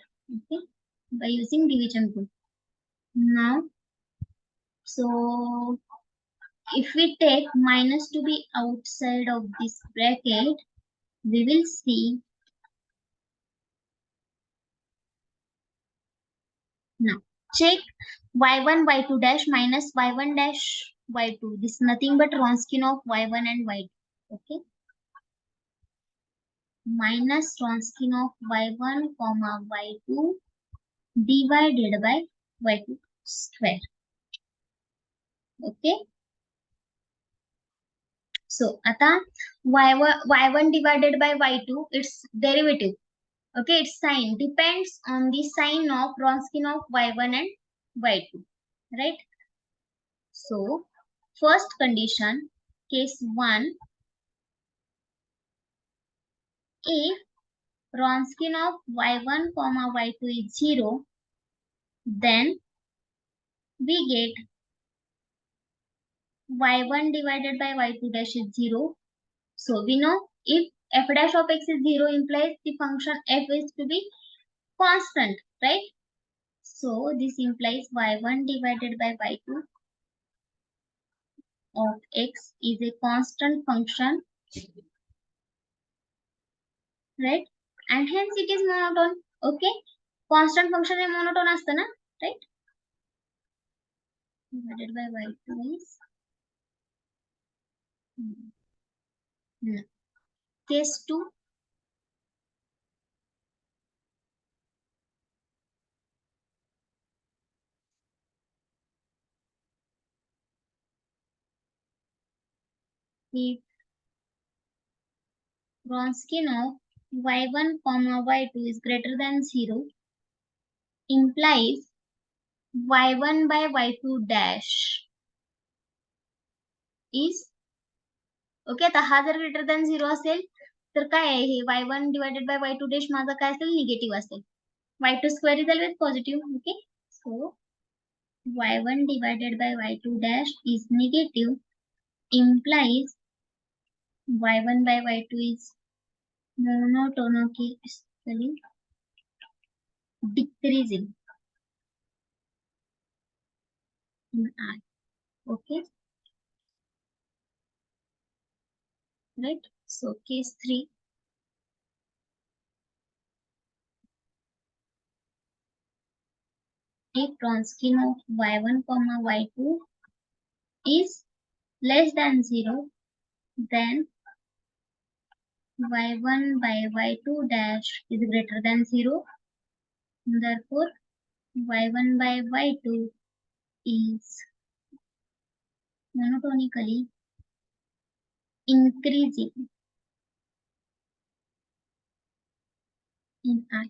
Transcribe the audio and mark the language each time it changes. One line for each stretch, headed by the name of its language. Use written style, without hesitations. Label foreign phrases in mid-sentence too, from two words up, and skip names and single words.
English: Okay, by using division rule. Now, so if we take minus to be outside of this bracket, we will see. Now check y1 y2 dash minus y1 dash y2. This is nothing but Wronskian of y1 and y2. Okay, minus Wronskian of y1 comma y2 divided by y2 square. Okay, so आता y1 divided by y2, its derivative. Okay, its sign depends on the sign of Wronskian of y1 and y2, right. So first condition, case 1, if Wronskian of y1 comma y2 is 0, then we get y1 divided by y2 dash is 0. So we know if f dash of x is 0 implies the function f is to be constant, right. So this implies y1 divided by y2 of x is a constant function, right? And hence it is monotone. Okay, constant function is monotone
Marathi: असतं ना,
English: right? Divided by y2 is case 2. If Wronskian of y1 comma y2 is greater than 0 implies y1 by y2 dash is ओके.
Marathi: आता हा जर
English: greater than
Marathi: 0 असेल तर काय आहे हे
English: y1 divided by y2 dash
Marathi: माझा काय असेल निगेटिव्ह असेल.
English: y2 square is always positive. okay, so y1 divided by y2 dash is negative implies y1 by y2 is monotonically decreasing in I. Okay, right? So case 3. If Wronskian of y1 comma y2 is less than 0, then y1 by y2 dash is greater than 0. Therefore, y1 by y2 is monotonically increasing in I.